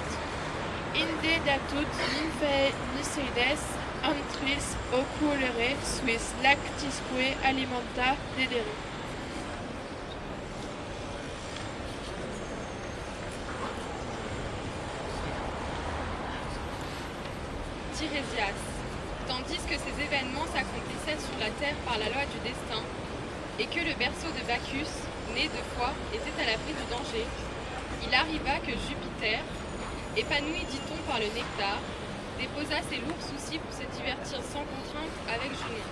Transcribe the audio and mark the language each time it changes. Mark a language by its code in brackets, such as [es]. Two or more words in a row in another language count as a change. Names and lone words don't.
[la] Inde datut nymphae Lycides antris oculere suis lactisque alimenta dedere. [fr] Tirésias. Tandis que ces événements s'accomplissaient sur la terre par la loi du destin, et que le berceau de Bacchus, né 2 fois, était à l'abri du danger, il arriva que Jupiter, épanoui dit-on par le nectar, déposa ses lourds soucis pour se divertir sans contrainte avec Junon.